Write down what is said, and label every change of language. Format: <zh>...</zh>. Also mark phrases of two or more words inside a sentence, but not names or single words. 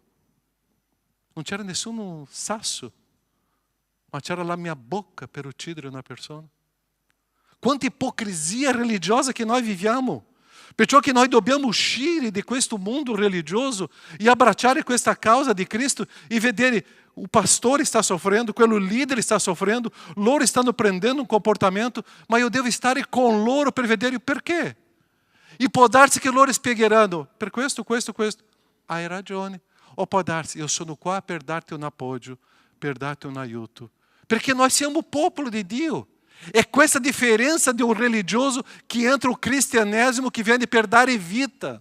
<it>Non c'era nessun sasso, ma c'era la mia bocca per uccidere una persona. Quanta ipocrisia religiosa che noi viviamo. Perciò che noi dobbiamo uscire di questo mondo religioso e abbracciare questa causa di Cristo e vedere o pastore</it> <pt>está sofrendo,</pt> <it>quello líder</it> <pt>está sofrendo,</pt> <it>loro stanno prendendo un comportamento, ma io devo stare con loro per vedere il perché. E può darsi che loro spiegheranno, per questo. Hai ragione. O può darsi, io sono qua per darti un appoggio, per darti un aiuto. Perché noi siamo popolo di Dio. É questa differenza di un religioso che entra o cristianesimo che viene per dare vita.</it>